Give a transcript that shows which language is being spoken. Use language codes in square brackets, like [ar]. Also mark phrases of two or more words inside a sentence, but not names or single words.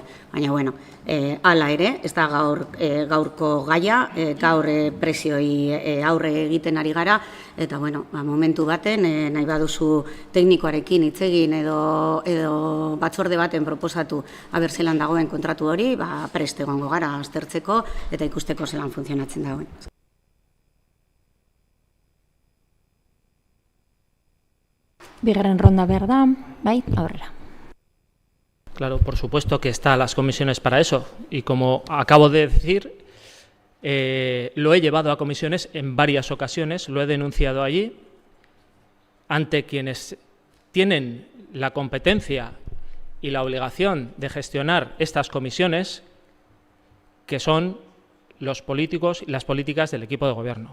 [eu] Baina, bueno, hala ere, ez da gaurko gaia, gaur presioi aurre egiten ari gara, eta, bueno, momentu baten, nahi baduzu teknikoarekin hitz egin edo batzorde baten proposatu aber zelan dagoen kontratu hori, prest egongo gara aztertzeko eta ikusteko zelan funtzionatzen dagoen. Bigarren ronda behar da, bai, aurrera. [es] Claro, por supuesto que están las comisiones para eso. Y como acabo de decir, lo he llevado a comisiones en varias ocasiones, lo he denunciado allí, ante quienes tienen la competencia y la obligación de gestionar estas comisiones, que son los políticos y las políticas del equipo de gobierno.